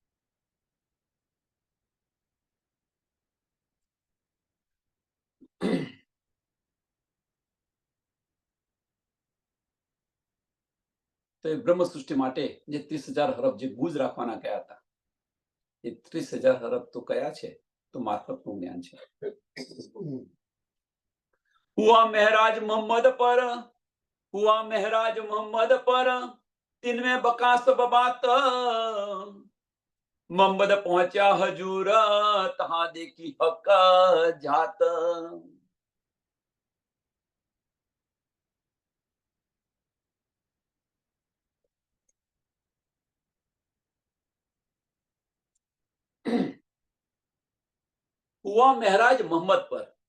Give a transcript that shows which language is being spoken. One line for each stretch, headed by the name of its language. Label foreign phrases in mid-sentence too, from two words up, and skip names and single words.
Gujarati: તો એ બ્રહ્મ સૃષ્ટિ માટે જે 30,000 હરફ જે ગુજ રાખવાના કયા હતા, એ 30,000 હરફ તો કયા છે? તો મારફતનું જ્ઞાન છે. હુઆ મહેરાજ મોહમ્મદ પર, હુઆ મહેરાજ મોહમ્મદ પર,
Hindi: तिनमें बका सब बात, मोहम्मद पहुंचा हजूर, तहां देखी हक जात.
Gujarati: હુઆ મહેરાજ મોહમ્મદ પર.